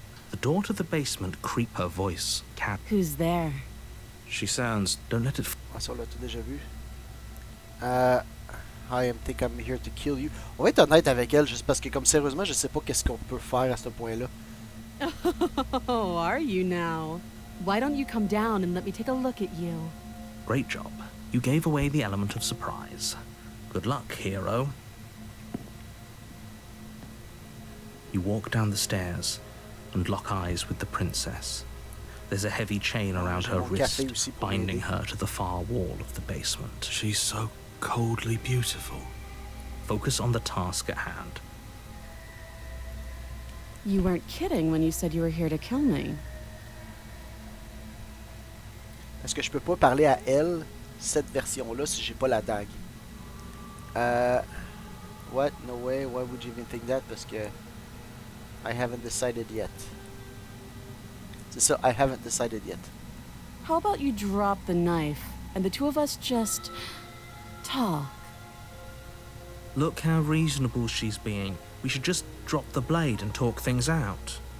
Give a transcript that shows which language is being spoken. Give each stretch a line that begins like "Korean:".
English: The door to the basement creep her voice. Cat. Who's there? She sounds. Don't let it.
French: Ah, ça, on l'a tout déjà vu.
English: I think I'm here to kill you.
French: On va être honnête avec elle, juste parce que comme sérieusement, je sais pas qu'est-ce qu'on peut faire à ce point-là.
English: Oh, are you now? Why don't you come down and let me take a look at you? Great job. You gave away the element of surprise. Good luck, hero. You walk down the stairs and lock eyes with the princess. There's a heavy chain around her wrist, binding her to the far wall of the basement. She's so coldly beautiful. Focus on the task at hand. You weren't kidding when you said you were here to kill me.
French: Est-ce que je peux pas parler à elle, cette version-là, si j'ai pas la dague?
English: What? No way. Why would you even think that?
French: Parce que
English: I haven't decided yet.
French: C'est ça,
English: I haven't decided yet. How about you drop the knife and the two of us just talk? Look how reasonable she's being. We should just drop the blade and talk things out.